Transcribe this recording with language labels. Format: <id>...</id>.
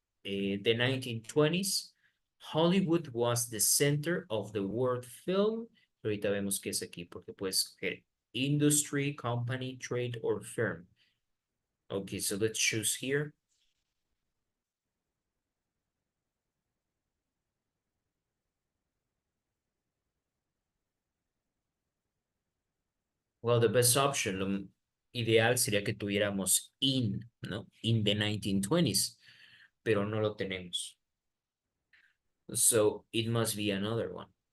<en>The 1920s, Hollywood was the center of the world film.</en> <es>Ahorita vemos qué es aquí, porque puedes escoger</es> <en>industry, company, trade, or firm. Okay, so let's choose here. Well, the best option,</en> <es>lo ideal sería que tuviéramos in, ¿no?</es> <en>In the 1920s,</en> <es>pero no lo tenemos.</es> <en>So it must be another one.</en>